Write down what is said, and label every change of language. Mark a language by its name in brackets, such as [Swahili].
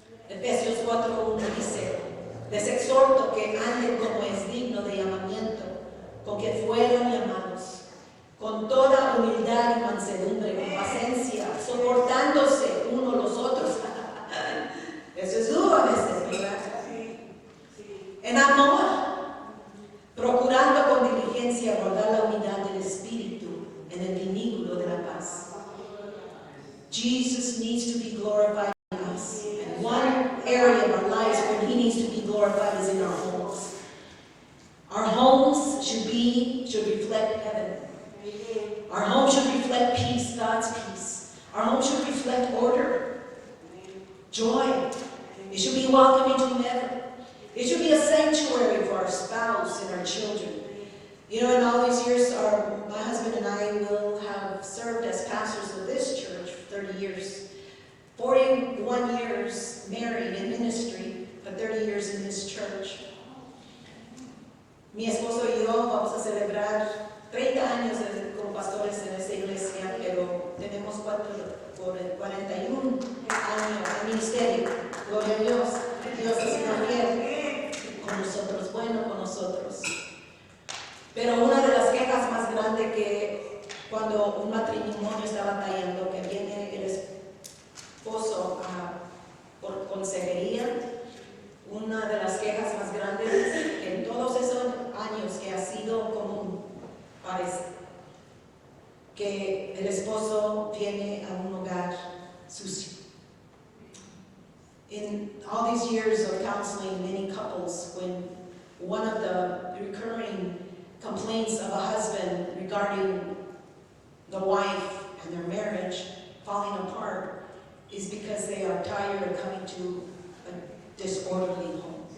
[Spanish] Efesios 4:1 dice: les exhorto que anden como es digno de llamamiento, con que fueron llamados, con toda humildad y mansedumbre, con paciencia, soportándose unos los otros. Eso es duro a veces, ¿verdad? En amor, procurando con diligencia guardar la unidad del Espíritu en el vínculo de la paz. [English] Jesus needs to be glorified in us. And one area of our lives where He needs to be glorified is in our homes. Our homes should reflect heaven. Our home should reflect peace, God's peace. Our home should reflect order, joy. It should be welcoming to heaven. It should be a sanctuary for our spouse and our children. You know, in all these years, my husband and I will have served as pastors of this church for 30 years. 41 years married in ministry, but 30 years in this church. [Spanish] Mi esposo y yo vamos a celebrar 30 años como pastores en esta iglesia, pero tenemos 41 años de ministerio. Gloria a Dios. Dios ha sido fiel con nosotros, bueno con nosotros. Pero una de las quejas más grandes que cuando un matrimonio está batallando, que viene el esposo por consejería, una de las quejas más grandes en todos esos años que ha sido común, parece, que el esposo viene a un hogar sucio. [English] In all these years of counseling many couples, when one of the recurring complaints of a husband regarding the wife and their marriage falling apart is because they are tired of coming to a disorderly home.